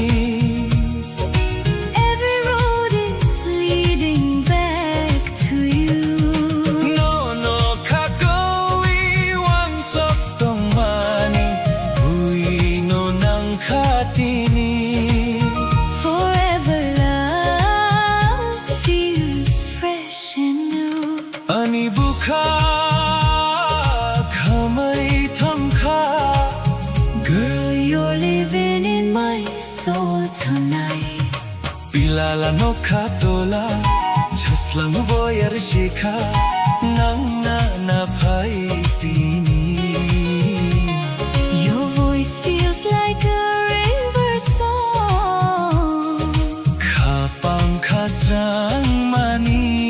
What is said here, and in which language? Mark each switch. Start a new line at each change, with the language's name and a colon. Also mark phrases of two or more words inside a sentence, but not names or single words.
English: Every road is leading back to you.
Kok Borok: No no khakoi wang sok tong mani bui no nang khatini.
English: Forever love feels fresh and new.
Kok Borok: Ani bukha khamai thamkha.
English: Girl, you're living in my soul tonight.
Kok Borok: Bilala no khatola chaslang boyar shikha nangna na phaitini.
English: Your voice feels like a river song.
Kok Borok: Khapang khasrang mani.